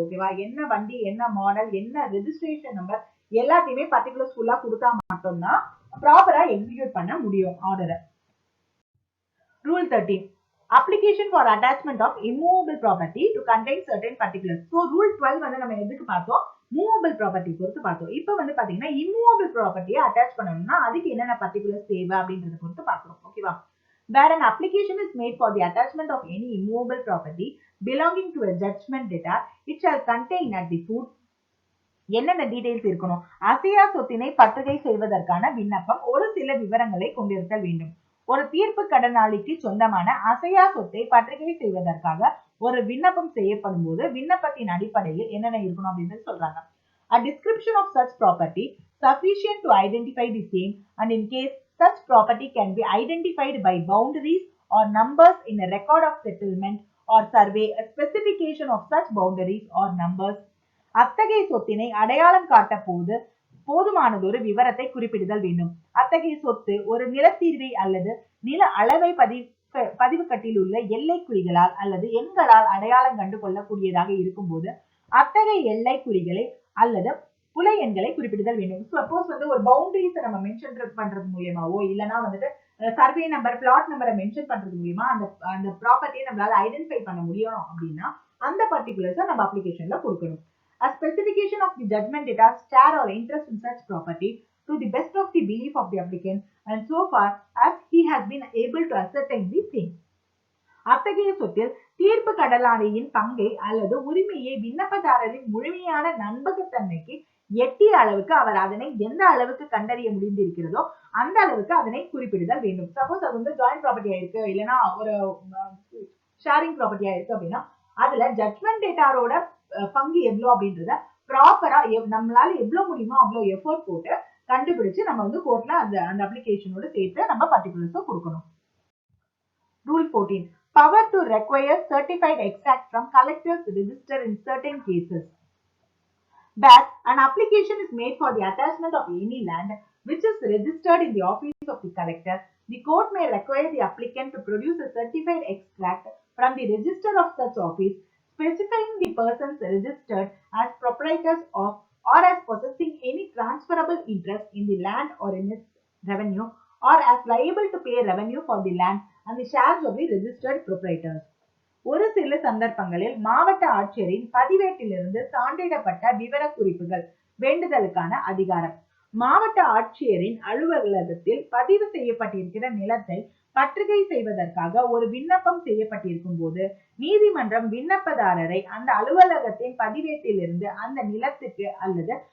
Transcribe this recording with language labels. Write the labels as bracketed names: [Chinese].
[Tamil] ஓகேவா, என்ன வண்டி, என்ன மாடல், என்ன ரெஜிஸ்ட்ரேஷன் நம்பர் எல்லாத்தையுமே பர்டிகுலர்ஸ் ஃபுல்லா கொடுத்தா மட்டும்தான் ப்ராப்பரா எக்ஸிக்யூட் பண்ண முடியும் ஆர்டரை. [English] Rule 13, application for attachment of immovable property to contain certain particulars. [Tamil] So rule 12 வந்து நம்ம எதுக்கு பார்த்தோம், மூவபிள் ப்ராப்பர்ட்டி பொறுத்து பார்த்தோம். இப்போ வந்து பாத்தீங்கன்னா இம்மூவபிள் ப்ராப்பர்ட்டியை அட்டாச் பண்ணணும்னா அதுக்கு என்னென்ன பர்டிகுலர்ஸ் தேவை அப்படின்றத பொறுத்து பார்க்கணும். ஓகேவா, [English] where an application is made for the attachment of any immovable property belonging to a judgment debtor, it shall contain at the foot [Tamil] என்னென்ன டீடைல்ஸ் இருக்கணும். அசையா சொத்தினை பற்றுகை செய்வதற்கான விண்ணப்பம் ஒரு சில விவரங்களை கொண்டிருத்தல் வேண்டும். ஒரு தீர்ப்பு கடனாளிக்கு சொந்தமான அசையா சொத்தை பற்றுகை செய்வதற்காக ஒரு விண்ணப்பம் செய்யப்படும் போது விண்ணப்பத்தின் அடிப்படையில் என்னென்ன இருக்கணும் அப்படின்னு சொல்றாங்க. [English] A description of such property sufficient to identify the same and in case such property can be identified by boundaries or numbers in a record of settlement or survey, a specification of such boundaries or numbers. [Tamil] அத்தகைய சொத்தினை அடையாளம் காட்ட போதுமானதொரு விவரத்தை குறிப்பிடுதல் வேண்டும். அத்தகைய சொத்து ஒரு நிலத்தீர்வை அல்லது நில அளவை பதிவு கட்டில் உள்ள எல்லை குறிகளால் அல்லது எண்களால் அடையாளம் கண்டு கொள்ளக்கூடியதாக இருக்கும் போது அத்தகைய எல்லை குறிகளை அல்லது புலை எண்களை குறிப்பிடுதல் வேண்டும். சப்போஸ் வந்து ஒரு பவுண்டரிஸ் நம்ம மென்ஷன் பண்றது மூலியமாவோ இல்லைன்னா வந்துட்டு சர்வே நம்பர், பிளாட் நம்பரை மென்ஷன் பண்றது மூலியமா அந்த ப்ராப்பர்ட்டியை நம்மளால ஐடென்டிஃபை பண்ண முடியணும் அப்படின்னா அந்த பர்டிகுலர்ஸை நம்ம அப்ளிகேஷன்ல கொடுக்கணும். [English] A specification of the judgment debtor's share or interest in such property to the best of the belief of the applicant and so far as he has been able to ascertain the same. [Tamil] அத்தகைய சொத்தில் தீர்ப்பு கடனாளியின் பங்கை அல்லது உரிமையை விண்ணப்பதாரரின் முழுமையான நம்பகத்தன்மைக்கு எட்டிய அளவுக்கு அவர் அதனை எந்த அளவுக்கு கண்டறிய முடிந்திருக்கிறதோ அந்த அளவுக்கு அதனை குறிப்பிடுதல் வேண்டும். சப்போஸ் அது வந்து ஜாயிண்ட் ப்ராப்பர்ட்டியா இருக்கு, இல்லைன்னா ஒரு ஷேரிங் ப்ராப்பர்ட்டியா இருக்கு அப்படின்னா அதுல ஜட்மெண்ட் டேட்டாரோட பங்கு எவ்வளவு அப்படின்றத ப்ராப்பரா நம்மளால எவ்வளவு முடியுமோ அவ்வளவு எஃபோர்ட் போட்டு கண்டுபிடிச்சு நம்ம வந்து கோர்ட்ல அந்த அப்ளிகேஷனோட சேர்த்து நம்ம பர்டிகுலர்ஸை கொடுக்கணும். [English] Rule 14. Power to require certified extract from collector's register in certain cases. That an application is made for the attachment of any land which is registered in the office of the collector, the court may require the applicant to produce a certified extract from the register of such office, specifying the persons registered as proprietors of or as possessing any transferable interest in the land or in its revenue, or as liable to pay revenue for the land and the shares of the registered proprietors. [Tamil] ஒரு சில சந்தர்ப்பங்களில் மாவட்ட ஆட்சியரின் பதிவேட்டிலிருந்து சான்றிடப்பட்ட விவரக்குறிப்புகள் வேண்டுதலுக்கான அதிகாரம். மாவட்ட ஆட்சியரின் அலுவலகத்தில் பதிவு செய்யப்பட்டிருக்கிற நிலத்தை பற்றுகை செய்வதற்காக ஒரு விண்ணப்பம் செய்யப்பட்டிருக்கும் போது நீதிமன்றம் விண்ணப்பதாரரை அந்த அலுவலகத்தின் பதிவேட்டிலிருந்து அந்த நிலத்துக்கு அல்லது